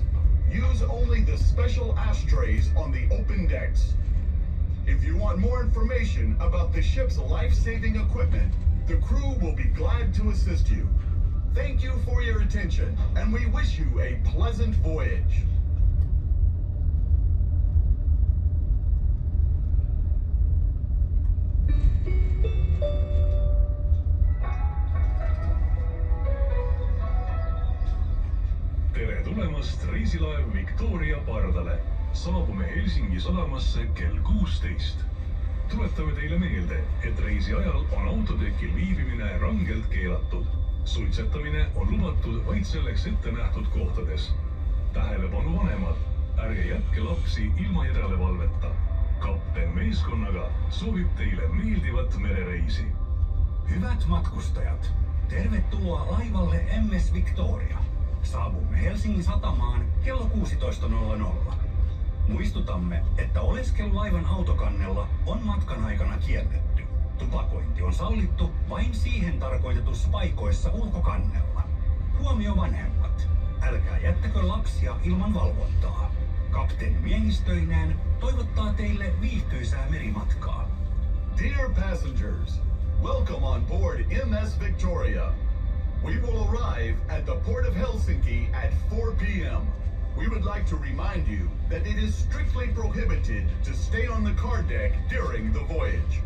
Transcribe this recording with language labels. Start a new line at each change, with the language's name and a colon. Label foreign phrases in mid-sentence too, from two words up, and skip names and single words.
English: Use only the special ashtrays on the open decks. If you want more information about the ship's life-saving equipment, the crew will be glad to assist you. Thank you for your attention, and we wish you a pleasant voyage.
Estonian: Tere tulemast reisilaev Victoria pardale. Saabume Helsingi sadamasse kell 16. Tuletame teile meelde, et reisi ajal on autotekil viibimine rangelt keelatud. Suitsetamine on lubatud vaid selleks ette nähtud kohtades. Tähelepanu vanemad, ärge jätke lapsi ilma järelevalveta. Kapten meeskonnaga soovib teile meeldivat merereisi.
Finnish: Hyvät matkustajat, tervetuloa laivalle MS Victoria. Saavumme Helsingin satamaan kello 16.00. Muistutamme, että oleskelu laivan autokannella on matkan aikana kielletty. Tupakointi on sallittu vain siihen tarkoitetussa paikoissa ulkokannella. Huomio vanhemmat. Älkää jättäkö lapsia ilman valvontaa. Kapteeni miehistöineen toivottaa teille viihtyisää merimatkaa.
English: Dear passengers, welcome on board MS Victoria. We will arrive at the port of Helsinki at 4 p.m. We would like to remind you that it is strictly prohibited to stay on the car deck during the voyage.